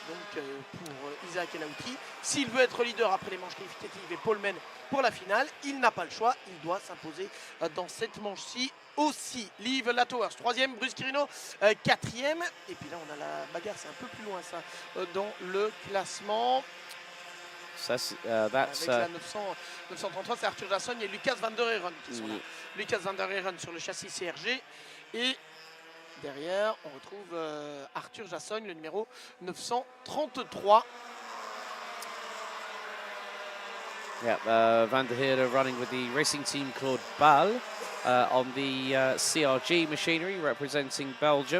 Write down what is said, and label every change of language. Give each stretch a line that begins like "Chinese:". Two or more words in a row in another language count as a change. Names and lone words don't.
French: Donc pour Isaac El Houthi, s'il veut être leader après les manches qualificatives et poleman pour la finale, il n'a pas le choix, il doit s'imposer dans cette manche-ci aussi. Liv Latowers, 3e, Bruce Quirino, 4e. Et puis là, on a la bagarre, c'est un peu plus loin ça, dans le classement. That's Avec la 933, c'est Arthur Jassogne et Lucas van der Heeren qui sont là. Lucas van der Heeren sur le châssis CRG. Et derrière, on retrouve Arthur Jassogne, le numéro 933.
English: Yeah, Van der Heerde running with the racing team called Bal on the CRG machinery representing Belgium.